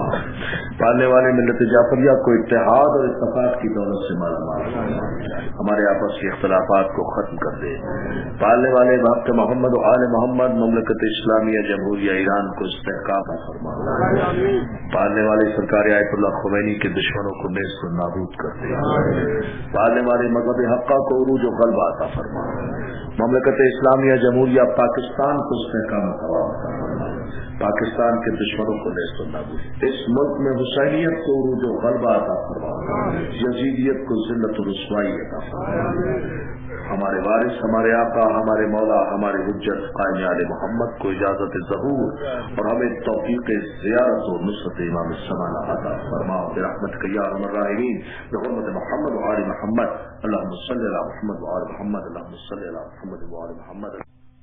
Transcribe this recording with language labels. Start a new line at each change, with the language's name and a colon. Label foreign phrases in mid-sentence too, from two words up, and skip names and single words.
Urdu: پالنے والے ملت جعفریہ کو اتحاد اور اتفاق کی دولت سے مالا مال فرما. ہمارے آپس کے اختلافات کو ختم کر دے. پالنے والے
Arabic: بحق محمد و آل محمد
Urdu: مملکت اسلامیہ جمہوریہ ایران کو استحکام فرما. پالنے والے سرکار آیت اللہ خمینی کے دشمنوں کو نیست و نابود کر دے. پالنے والے مذہب حقہ کو عروج و غلبہ عطا فرما. مملکت اسلامیہ جمہوریہ پاکستان کو استحکام فرما. پاکستان کے دشمنوں کو نیست و نابود. اس ملک میں حسینیت کو عروج و غلبہ عطا فرما. یزیدیت کو ذلت و رسوائی عطا فرما. ہمارے وارث ہمارے آقا ہمارے مولا ہمارے حجت قائم آل محمد کو اجازت ظہور اور ہمیں توفیق زیارت و نصرت امام الزمان عطا فرما.
Arabic: برحمتک یا ارحم الراحمین بحرمت محمد و آل محمد. اللهم صل علی محمد و آل محمد. اللهم صل علی محمد و آل محمد.